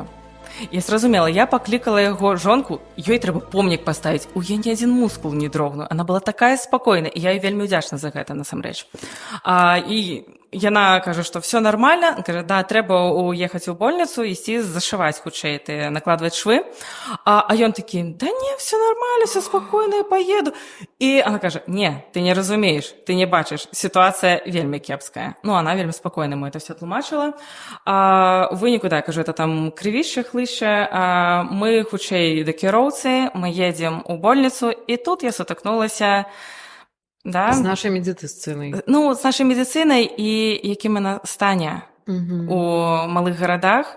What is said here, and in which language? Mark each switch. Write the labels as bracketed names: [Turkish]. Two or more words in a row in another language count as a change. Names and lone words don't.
[Belarusian] Я зразумела, я паклікала яго жонку, ёй трэба помнік паставіць. У яе ні адзін мускул не дрогнуў. [Russian] Она была такая [Belarusian] спакойная, і я ёй вельмі ўдзячна за гэта, насамрэч. І яна кажа, што [Russian] все нормально. [Belarusian] Кажа, да, трэба уехаць у больніцу, ісці зашываць хутчэй, ты накладваць швы. А ён такі, [Russian] да не, все нормально, все спокойно, я поеду. [Belarusian] І она кажа, не, ты не разумееш, ты не бачыш, ситуация вельмі кепская. Ну, [Russian] она вельмі спокойно ему это все тлумачыла. [Belarusian] У выніку, да, кажу, это там крывішча, хлышча. Мы хутчэй да кіроўцы, мы едзем у больніцу, і тут я сутыкнулася. Да? З нашай медыцынай. Ну, з нашай медыцынай і якім яна стане у малых гарадах.